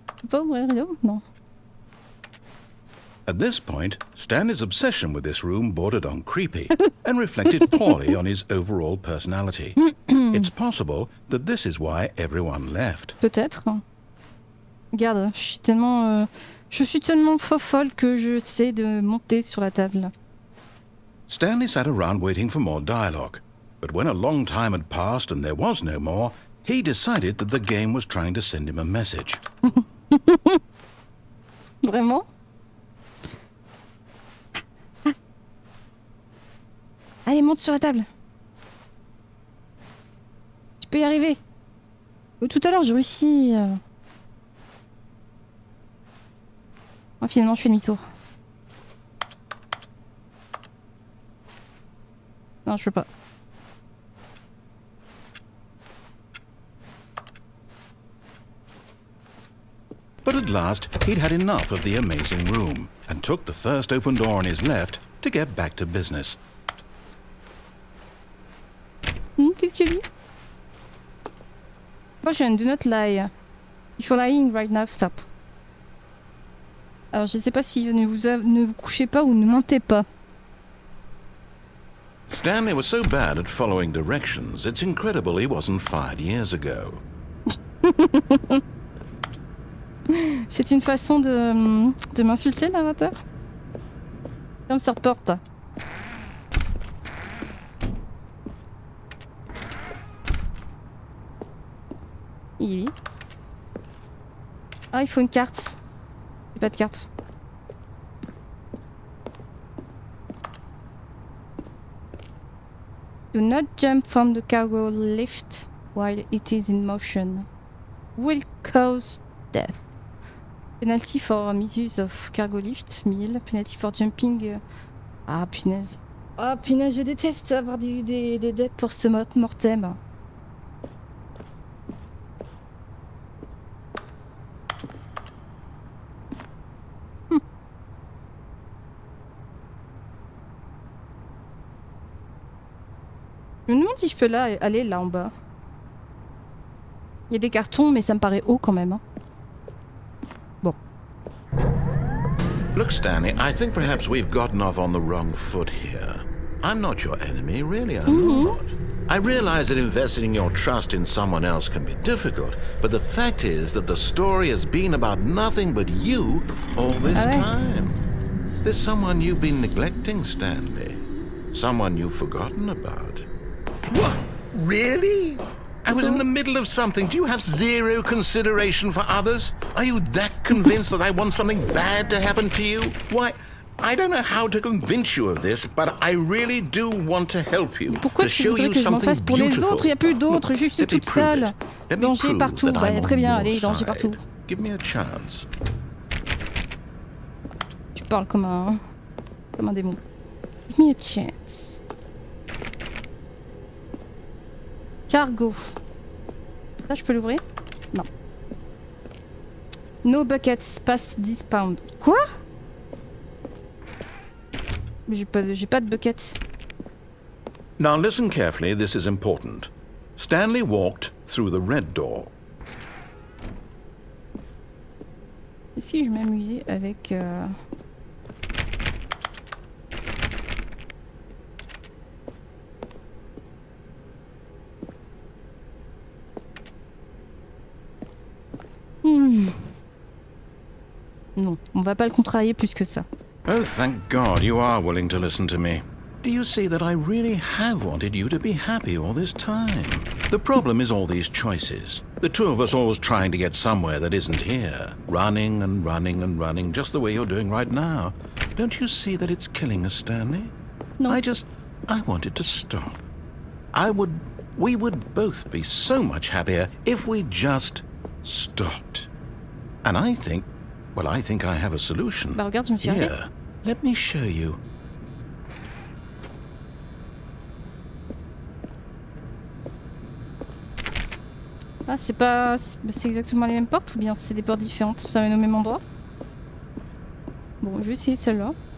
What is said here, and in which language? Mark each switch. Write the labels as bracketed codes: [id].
[fr] Pas ouvrir le rideau? Non. [en] At this point, Stanley's obsession with this room bordered on creepy and reflected poorly on his overall personality. It's possible that this is why everyone left. [fr] Peut-être. Regarde, je suis tellement folle que je sais de monter sur la table. [en] Stanley sat around waiting for more dialogue, but when a long time had passed and there was no more, he decided that the game was trying to send him a message. [fr] Vraiment? Allez, monte sur la table. Tu peux y arriver. Tout à l'heure, j'ai réussi. Oh, finalement, je fais demi-tour. Non, je peux pas. [en] But at last, he'd had enough of the amazing room and took the first open door on his left to get back to business. [fr] Qu'est-ce qu'il dit? [en] Caution, do not lie. If you're lying right now, stop. [fr] Alors je sais pas si ne vous couchez pas ou ne mentez pas. [en] Stanley was so bad at following directions, it's incredible he wasn't fired years ago. [fr] C'est une façon de m'insulter, narrateur? Comme ça reporte. Il est... Ah, il faut une carte. J'ai pas de carte. [en] Do not jump from the cargo lift while it is in motion. Will cause death. Penalty for misuse of cargo lift, 1000. Penalty for jumping. [fr] Ah, punaise. Ah, punaise, je déteste avoir des dettes pour ce mortem. Je me demande si je peux aller là en bas. Il y a des cartons, mais ça me paraît haut quand même. Hein. Bon. [en] Look, Stanley, I think perhaps we've gotten off on the wrong foot here. I'm not your enemy, really, I'm not. I realize that investing your trust in someone else can be difficult, but the fact is that the story has been about nothing but you all this time. There's someone you've been neglecting, Stanley. Someone you've forgotten about. What? Really? I was in the middle of something. Do you have zero consideration for others? Are you that convinced that I want something bad to happen to you? Why, I don't know how to convince you of this, but I really do want to help you. [fr] Pourquoi tu voudrais que je m'en fasse pour les autres? Il n'y a plus d'autres, juste toute seule. Danger partout. Bah, très bien, allez, danger partout. [en] Give me a chance. [fr] Tu parles comme un démon. [en] Give me a chance. [fr] Cargo. Là, je peux l'ouvrir? Non. [en] No buckets past 10 pounds. [fr] Quoi? J'ai pas de buckets. [en] Now listen carefully, this is important. Stanley walked through the red door. [fr] Et si je m'amusais avec... Non, on va pas le contrarier plus que ça. [en] Oh, thank God you are willing to listen to me. Do you see that I really have wanted you to be happy all this time? The problem is all these choices. The two of us always trying to get somewhere that isn't here. Running and running and running, just the way you're doing right now. Don't you see that it's killing us, Stanley? No. I wanted to stop. We would both be so much happier if we just stopped. And I think I have a solution. [fr] Bah regarde, je me suis arrêtée. [en] Here, let me show you. [fr] Ah, c'est exactement les mêmes portes ou bien c'est des portes différentes? Ça mène au même endroit? Bon, je vais essayer celle-là.